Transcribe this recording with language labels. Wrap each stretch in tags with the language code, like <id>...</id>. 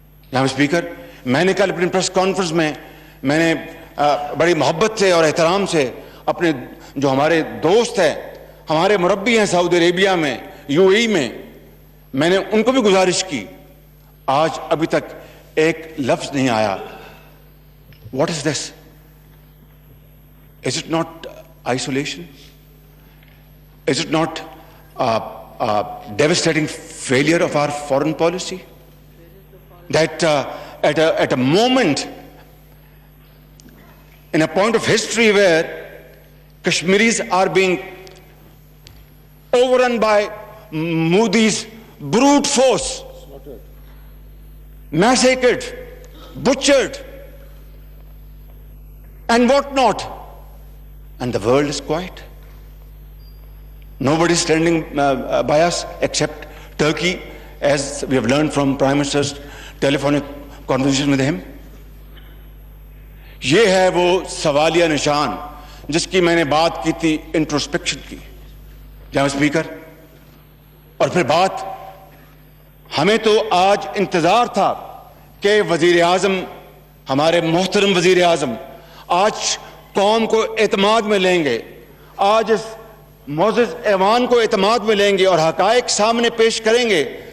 <ur>جناب اسپیکر, میں نے کل اپنی پریس کانفرنس میں نے بڑی محبت سے اور احترام سے اپنے جو ہمارے دوست ہیں, ہمارے مربی ہیں سعودی عربیہ میں, یو اے ای میں نے ان کو بھی گزارش کی. آج ابھی تک ایک لفظ نہیں آیا.</ur> <en>What is this? Is it not isolation? Is it not a devastating failure of our foreign policy? That at a moment, in a point of history where Kashmiris are being overrun by Modi's brute force, massacred, butchered, and what not, and the world is quiet. Nobody is standing by us except Turkey, as we have learned from Prime Minister's telephonic conversation with him.</en> <ur>یہ ہے وہ سوالیہ نشان جس کی میں نے بات کی تھی انٹروسپیکشن کی, جناب اسپیکر. اور پھر بات ہمیں تو آج انتظار تھا کہ وزیر اعظم, ہمارے محترم وزیر اعظم آج قوم کو اعتماد میں لیں گے, آج اس معزز ایوان کو اعتماد میں لیں گے اور حقائق سامنے پیش کریں گے.</ur>